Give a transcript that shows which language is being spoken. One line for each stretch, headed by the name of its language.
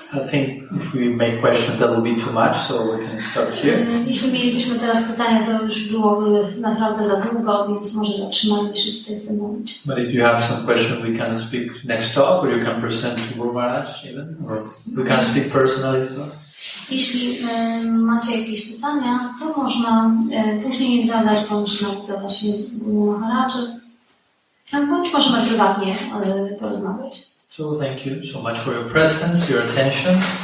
English: I think if we make questions that will be too much, so we can start here.
Polish: Jeśli mielibyśmy teraz pytania, to już byłoby naprawdę za długo, więc może zatrzymajmy się tutaj w tym momencie.
English: But if you have some question, we can speak next talk, or you can present to Guru Maharaj even, or we can speak personally as well.
Polish: Jeśli macie jakieś pytania, to można później zadać bądź na właśnie Guru Maharajze. Bądź możemy prywatnie porozmawiać.
English: So thank you so much for your presence, your attention.